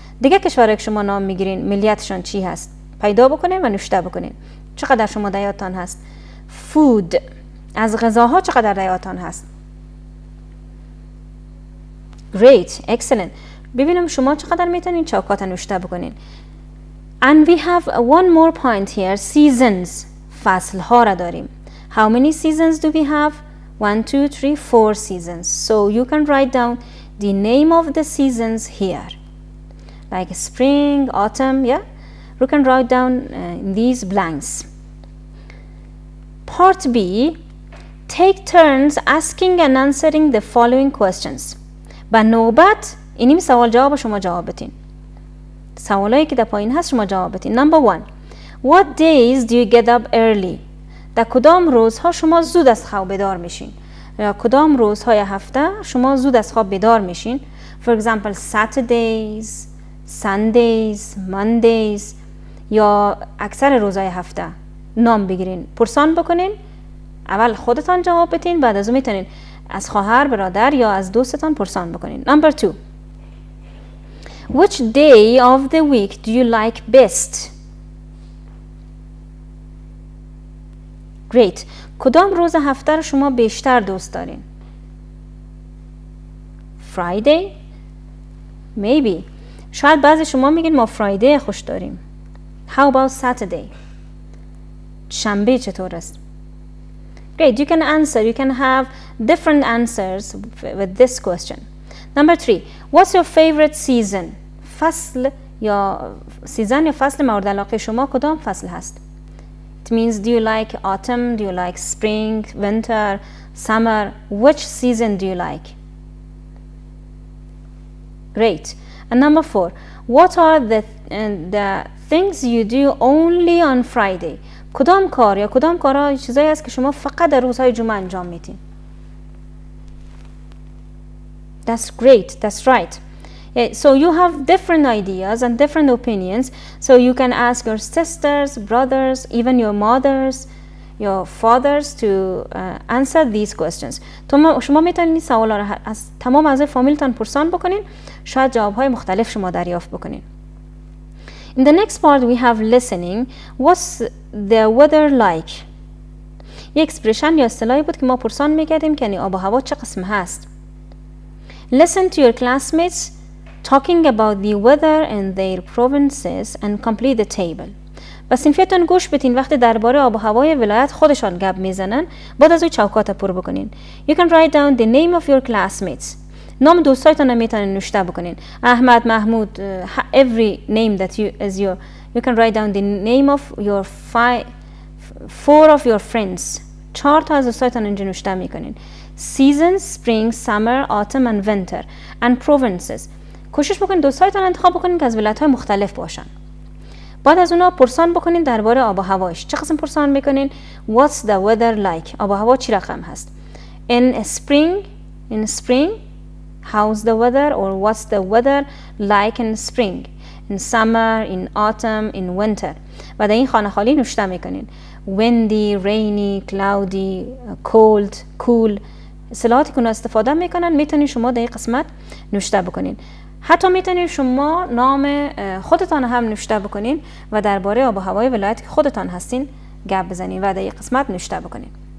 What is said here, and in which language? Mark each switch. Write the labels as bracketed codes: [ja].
[fa] دیگه کشورهایی که شما نام میگیرین ملیتشان چی هست؟ پیدا بکنین و نوشته بکنین. چقدر شما در یادتان هست؟ Food. از غذاها چقدر در یادتان هست؟ [en] Great, excellent. [fa] ببینم شما چقدر میتونین چوکات نوشته بکنین. [en] And we have one more point here, seasons. [fa] فصل ها را داریم. [en] How many seasons do we have? 1, 2, 3, 4 seasons. So you can write down the name of the seasons here. Like spring, autumn, yeah? You can write down these blanks. Part B, take turns asking and answering the following questions. [fa] به نوبت اینیم سوال جواب شما جواب بدین. سوالایی که در پایین هست شما جواب بدین. [en] Number 1. What days do you get up early? [fa] در کدام روزها شما زود از خواب بیدار میشین؟ یا کدام روزهای هفته شما زود از خواب بیدار میشین؟ [en] For example, Saturdays, Sundays, Mondays [fa] یا اکثر روزهای هفته. نام بگیرین، پرسان بکنین، اول خودتان جواب بدین، بعد از اون میتونین از خواهر، برادر یا از دوستتان پرسان بکنین. [en] Number 2. Which day of the week do you like best? Great. [fa] کدام روز هفته رو شما بیشتر دوست دارین؟ Friday? [en] Maybe. [fa] شاید بعضی شما میگین ما فرایدی خوش داریم. [en] How about Saturday? [fa] شنبه چطور است؟ [en] Great, you can answer. You can have different answers with this question. Number 3. What's your favorite season? [fa] فصل یا سیزن یا فصل مورد علاقه شما کدام فصل هست؟ [en] It means, do you like autumn? Do you like spring, winter, summer? Which season do you like? Great. And number 4. What are the things you do only on Friday? [fa] کدام کار یا کدام کارها چیزایی است که شما فقط در روزهای جمعه انجام میدین؟ [en] That's great. That's right. Yeah, so you have different ideas and different opinions. So you can ask your sisters, brothers, even your mothers, your fathers to answer these questions. [fa] شما میتونید این سوالا را از تمام اعضای فامیلتان پرسان بکنین، شاید جوابهای مختلف شما دریافت بکنین. [en] In the next part we have listening. What's the weather like? [fa] یک اکسپرشن یا اصطلاحی بود که ما پرسان میکردیم که یعنی آب و هوا چه قسم هست. [en] Listen to your classmates talking about the weather in their provinces and complete the table. [fa] و صنفیتون گوش بدین وقتی درباره آب و هوای ولایت خودشان گپ میزنن، بعد از اون چوکات پر بکنین. [en] You can write down the name of your classmates. [fa] نام دوستایتون میتونین نوشته بکنین. [en] احمد، محمود, every name that you can write down the name of your 4 of your friends. [fa] 4 تا از دوستایتون اینجا نوشته میکنین. [en] Seasons, spring, summer, autumn and winter and provinces. [fa] کوشش بکنین دوستایتون انتخاب بکنین که از ولایت‌های مختلف باشن. بعد از اونا پرسان بکنین درباره آب و هوایش. چه قسم پرسان میکنین؟ [en] What's the weather like? [fa] آب و هوا چی رقم هست؟ [en] In spring, how's the weather? Or what's the weather like in spring? In summer, in autumn, in winter. [fa] و در این خانه خالی نوشته میکنین. [en] Windy, rainy, cloudy, cold, cool. [fa] اصطلاحاتی که استفاده میکنن میتونین شما در این قسمت نوشته بکنین. حتی میتونین شما نام خودتان هم نوشته بکنین و درباره آب و هوای ولایتی که خودتان هستین گپ بزنین و در این قسمت نوشته بکنین.